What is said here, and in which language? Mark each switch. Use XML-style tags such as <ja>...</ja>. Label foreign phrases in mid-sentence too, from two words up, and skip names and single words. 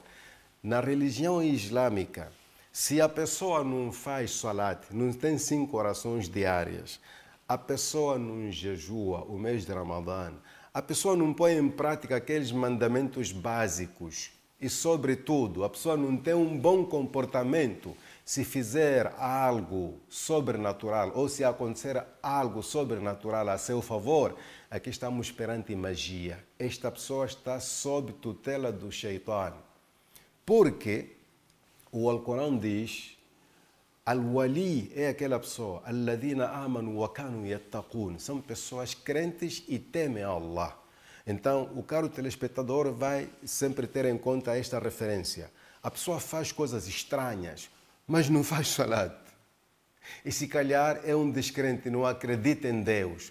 <pt>Na religião islâmica, se a pessoa não faz salat, não tem 5 orações diárias, a pessoa não jejua o mês de Ramadã, a pessoa não põe em prática aqueles mandamentos básicos e, sobretudo, a pessoa não tem um bom comportamento, se fizer algo sobrenatural ou se acontecer algo sobrenatural a seu favor, aqui estamos perante magia. Esta pessoa está sob tutela do shaitan. Porque o Alcorão diz, Al-Wali é aquela pessoa,</pt> <ar>الذين آمنوا وكانوا يتقون,</ar> <pt>são pessoas crentes e temem a Allah. Então, o caro telespectador vai sempre ter em conta esta referência. A pessoa faz coisas estranhas, mas não faz salat. E se calhar é um descrente, não acredita em Deus.</pt>